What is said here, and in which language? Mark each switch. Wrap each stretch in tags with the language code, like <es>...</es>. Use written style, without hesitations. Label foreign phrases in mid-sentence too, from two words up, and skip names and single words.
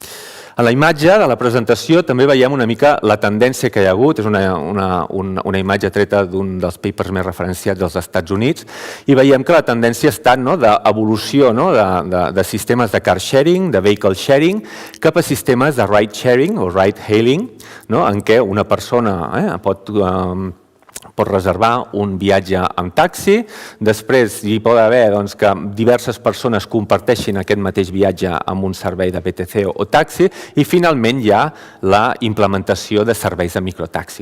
<ca>A la imatge de la presentació també veiem una mica la tendència que hi ha hagut, és una imatge treta d'un dels papers més referenciats dels Estats Units, i veiem que la tendència ha estat d'evolució de sistemes de</ca> <en>car sharing,</en> <ca>de</ca> <en>vehicle sharing,</en> <ca>cap a sistemes de</ca> <en>ride sharing</en> <ca>o</ca> <en>ride hailing,</en> <ca>en què una persona pot reservar un viatge amb taxi, després hi pot haver que diverses persones comparteixin aquest mateix viatge amb un servei de VTC o taxi i finalment hi ha la implementació de serveis de microtaxi.</ca>